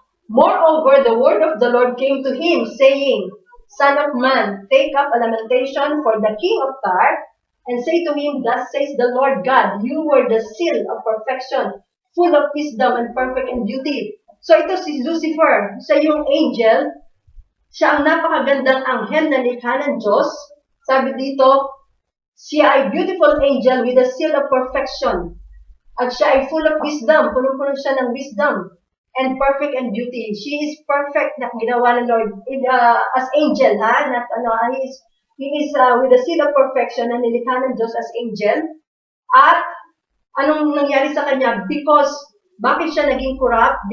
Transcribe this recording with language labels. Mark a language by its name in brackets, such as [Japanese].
[English] Moreover, the word of the Lord came to him, saying, Son of man, take up a lamentation for the king of Tyre, and say to him, Thus says the Lord God, you were the seal of perfection, full of wisdom and perfect in beauty. [Filipino] So ito si Lucifer, siya yung angel, siya ang napakagandang anghel na likha ng Diyos. Sabi dito, siya ay [English] beautiful angel with a seal of perfection. [Filipino] At siya ay [English] full of wisdom, [Filipino] punong-puno siya ng wisdom and [English] perfect and beauty. She is perfect [Filipino] na ginawa ng Lord as angel, ha? [English] Not, he is with a seal of perfection [Filipino] na nilikha ng Diyos [English] as angel. [Filipino] At anong nangyari sa kanya? Bakit siya naging corrupt?